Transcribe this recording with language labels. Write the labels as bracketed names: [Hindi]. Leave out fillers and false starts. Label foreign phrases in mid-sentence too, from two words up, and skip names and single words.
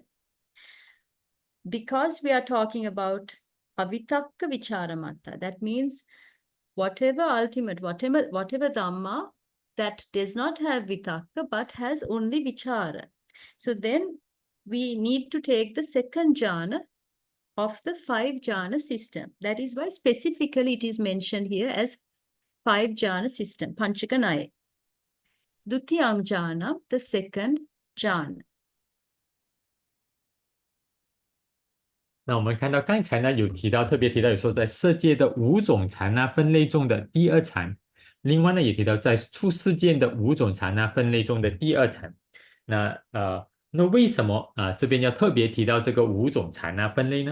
[English] Because we are talking about avitakkavicāramattā, that means whatever ultimate, whatever dhamma that does not have vitakka but has only vichara. So then we need to take the second jhana of the 5 jhana system. That is why specifically it is mentioned here as 5 jhana system, [Pali] panchakanaye. Dutiyam jhana, [English] the second jhana. [Chinese] 那我们看到刚才呢有提到，特别提到有说在色界的5种禅那分类中的第2禅，另外呢也提到在出世间的5种禅那分类中的第2禅。那为什么这边要特别提到这个5种禅那分类呢？